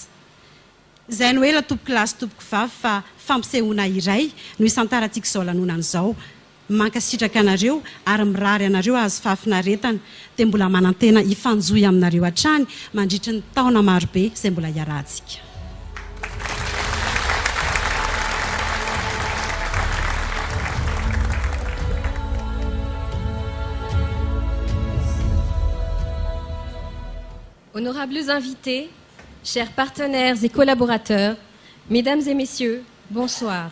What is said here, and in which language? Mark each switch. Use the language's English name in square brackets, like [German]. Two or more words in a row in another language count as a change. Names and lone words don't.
[Malagasy] Izay no ela tompoko lasy tompoko vavy fa fampisehoana iray no isantarantsika izao lanonana izao. Mankasitraka anareo ary mirary anareo azo fahafinaretana dia mbola manantena hifanjohy aminareo hatrany mandritry ny taona marobe izay mbola hiarahantsika. [French] Honorables invités, chers partenaires et collaborateurs, mesdames et messieurs, bonsoir.